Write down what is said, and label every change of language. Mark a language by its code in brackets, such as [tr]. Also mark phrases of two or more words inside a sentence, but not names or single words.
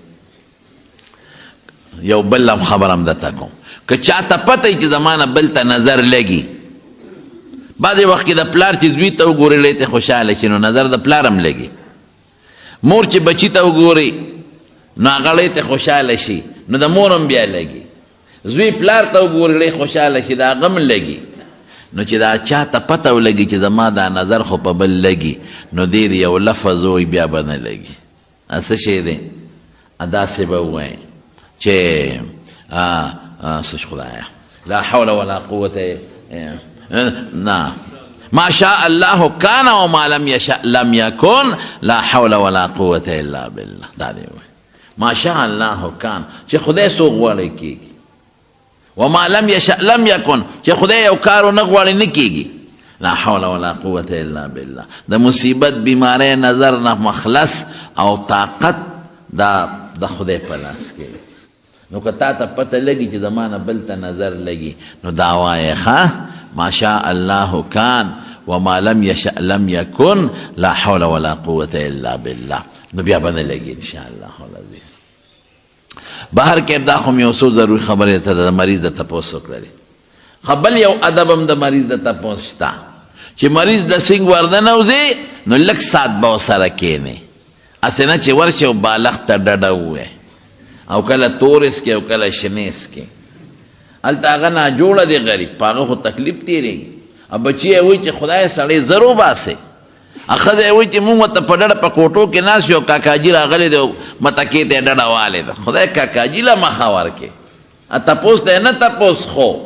[ps] یو بل هم خبرم درته کوم که چاته پته وي چې زمانه بل ته نظر لګي بعضې وخت کې د پلار چې زوی ته وګوري لی ته خوشحاله شي نو نظر د پلار هم لګي مور چې بچي ته وګوري نو هغه لی ته خوشحاله شي نو د مور هم بیا لګي زوی پلار ته وګوري لی خوشحاله شي د هغه هم لګي نو چې دا چاته پته ولګي چې زما دا نظر خو په بل لګي نو دې د یو لفظ وایي بیا به نه لګي څه شی دی داسې به ووایي چې څه خدایه [ar] لا حول ولا قوة [ps] نه [ar] ما شاء الله كان وما لم يشاء لم يكن لا حول ولا قوة الا بالله [ps] دا دی [ar] ما شاء الله كان [ps] چې خدای څوک غواړي کېږي [ar] وما لم يشاء لم [ps] يكن چې خدای یو کار ونه غواړي نه کېږي [ar] لا حول ولا قوة الا بالله [ps] د مصیبت بیماری نظر نه مخلص او طاقت دا د خدای په لاس کې نو که تا ته پته لګي چې زمانه بل ته نظر لګي نو دا وایې ښه [ar] ما شاء الله کان وما لم یشأ لم یکن لا حول ولا قوة الا بالله [ps] نو بیا به نه لګي [ar] انشاءالله العزیز [ps] بهر کې دا خو مې یو څو ضروري خبرې ته د مریض د تپوس وکړلې خو بل یو ادب هم د مریض د تپوس شته چې مریض د سینګ وردنوځي نو لږ ساعت به ورسره کښېنې هسې نه چې ورشي او بالښت ته ډډه ووایي او کله تورس کې او کله شنیس کې هلته هغه ناجوړه دی غریب په هغه خو تکلیف تېرېږي او بچي یې وایي چې خدای سړی زر وباسې ښځه یې وایي چې مونږ ورته په ډډه په کوټو کې ناست یو کاکاجي راغلی دی متکې ته یې ډډه والې ده خدای کاکاجي له مخه ورکې تپوس دی نه تپوس خو